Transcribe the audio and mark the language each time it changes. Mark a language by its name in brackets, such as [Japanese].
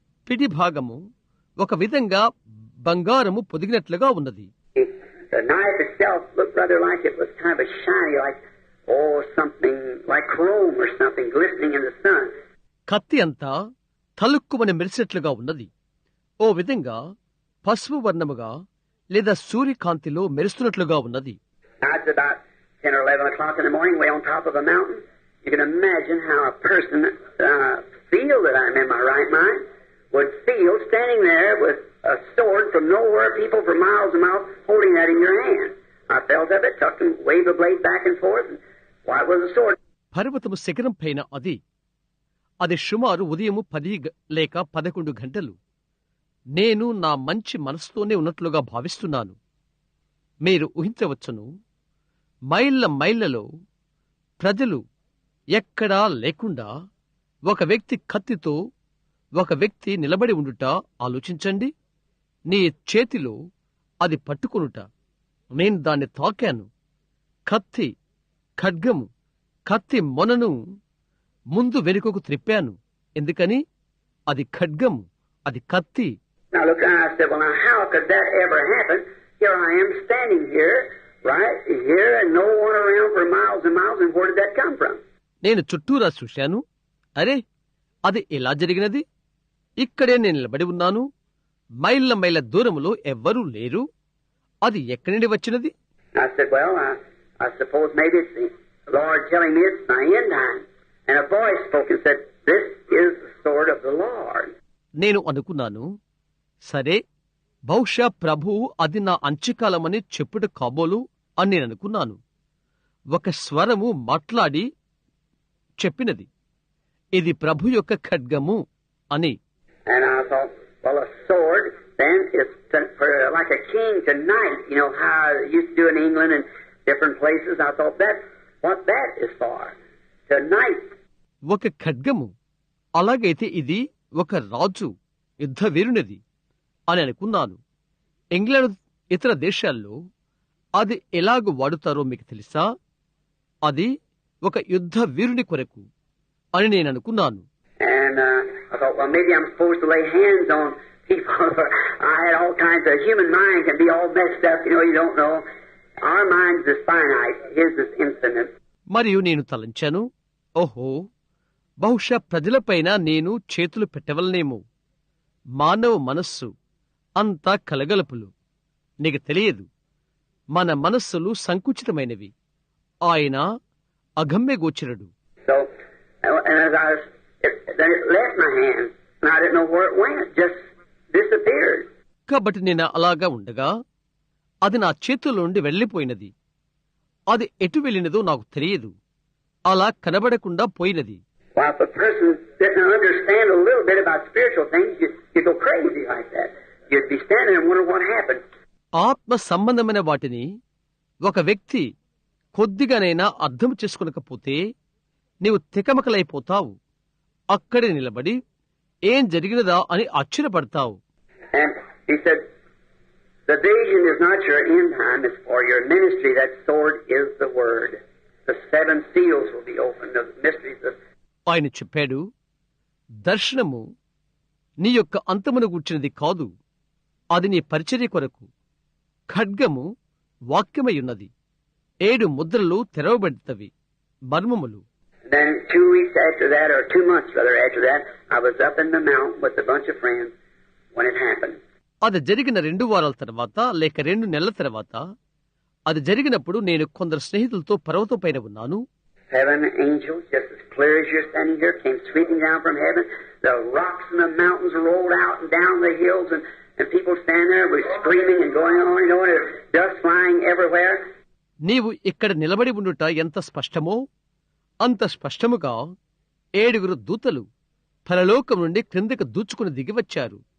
[Telugu] పిడి భాగము ఒక విధంగా బంగారము పొదిగినట్లుగా ఉన్నది. [English] The knife itself looked rather like it was kind of a shiny, like, something like chrome or something glistening in the sun. [Telugu] కత్తి అంతా తలుక్కుమని మెరిసినట్లుగా ఉన్నది. ఓ విధంగా పసుపు వర్ణముగా లేదా సూర్యకాంతిలో మెరుస్తున్నట్లుగా ఉన్నది. [English] It's about 10 or 11 o'clock in the morning, way on top of a mountain. You can imagine how a person feel that I'm in my right mind would feel standing there with a sword from nowhere, people for miles and miles holding that in your hand. I felt of it, tucked and waved the blade back and forth, and why it was a sword. [Telugu] పర్వతము శిఖరం పైన అది సుమారు ఉదయము 10 లేక 11 గంటలు. నేను నా మంచి మనసుతోనే ఉన్నట్లుగా భావిస్తున్నాను. మీరు ఊహించవచ్చును, మైళ్ళలో ప్రజలు ఎక్కడా లేకుండా ఒక వ్యక్తి కత్తితో ఒక వ్యక్తి నిలబడి ఉండుట ఆలోచించండి. నీ చేతిలో అది పట్టుకొనుట. నేను దాన్ని తాకాను. కత్తి ఖడ్గము, కత్తి మొనను ముందు వెనుకకు త్రిప్పాను. ఎందుకని? అది ఖడ్గము, అది కత్తి. [English] Now look, I said, well, now how could that ever happen? Here I am standing here, right here, and no one around for miles and miles, and where did that come from? [Telugu] నేను చుట్టూరా చూశాను. అరే, అది ఎలా జరిగినది? ఇక్కడే నేను నిలబడి ఉన్నాను. మైళ్ళ దూరములో ఎవ్వరూ లేరు. అది ఎక్కడి నుండి వచ్చినది? [English] I said, well, I suppose maybe it's the Lord telling me it's my end time. And a voice spoke and said, this is the sword of the Lord. [Telugu] నేను అనుకున్నాను, సరే, బహుశా ప్రభువు అది నా అంత్యకాలమని చెప్పుట కాబోలు అని నేను అనుకున్నాను. ఒక స్వరము మాట్లాడి చెప్పినది, ఇది ప్రభు యొక్క ఖడ్గము అని. [English] And I thought, well, a sword then is for like a king to knight, you know how they used to do in England and different places. I thought that's what that is for, to knight. [Telugu] ఒక ఖడ్గము, అలాగైతే ఇది ఒక రాజు యుద్ధ వీరునిది అని అనుకున్నాను. England ఇతర దేశాల్లో అది ఎలాగూ వాడుతారో మీకు తెలుసా? అది ఒక యుద్ధ వీరుని కొరకు అని నేను అనుకున్నాను. [English] And I thought, well, maybe I'm supposed to lay hands on people. I had all kinds of human mind can be all messed up, you don't know. Our mind's is finite, his is infinite. [Telugu] మరియు నేను తలంచాను, ఓహో, బహుశా ప్రజలపైన నేను చేతులు పెట్టవలనేమో. మానవ మనస్సు అంతా కలగలుపులు. నీకు తెలియదు, మన మనస్సులు సంకుచితమైనవి. ఆయన అగమ్యగోచరుడు. [English] So, and as I was, then it left my hand, and I didn't know where it went. It just disappeared. [Telugu] కాబట్టి నేను అలాగా ఉండగా అది నా చేతుల్లో నుండి వెళ్లిపోయినది. అది ఎటు వెళ్ళినదో నాకు తెలియదు. అలా కనబడకుండా పోయినది. [English] Well, if a person didn't understand a little bit about spiritual things, you'd go crazy like that. You'd be standing and wonder what happened. [Telugu] ఆత్మ సంబంధమైన వాటిని ఒక వ్యక్తి కొద్దిగానైనా అర్థం చేసుకునకపోతే నీవు తికమకలైపోతావు. అక్కడే నిలబడి ఏం జరిగినదా అని ఆశ్చర్యపడతావు. [English] And he said, the vision is not your end time, it's for your ministry. That sword is the word. The 7 seals will be opened, the mysteries of... [Telugu] ఆయన చెప్పాడు, దర్శనము నీ యొక్క అంతమును గూర్చినది కాదు, అది నీ పరిచర్య కొరకు. ఖడ్గము వాక్యమై ఉన్నది. 7 ముద్రలు తెరవబడితవి, మర్మములు. [English] Then 2 weeks after that, or 2 months rather after that, I was up in the mountain with a bunch of friends when it happened. [Telugu] అది జరిగిన 2 వారాల తర్వాత లేక 2 నెలల తర్వాత, అది జరిగినప్పుడు నేను కొందరు స్నేహితులతో పర్వతం పైన ఉన్నాను. [English] 7 angels, just as clear as you're standing here, came sweeping down from heaven. The rocks and the mountains rolled out and down the hills, and people standing there were screaming and going on, dust flying everywhere. [Telugu] నీవు ఇక్కడ నిలబడి ఉండుట ఎంత స్పష్టమో అంత స్పష్టముగా 7 దూతలు పరలోకం నుండి క్రిందకు దూచుకుని దిగివచ్చారు.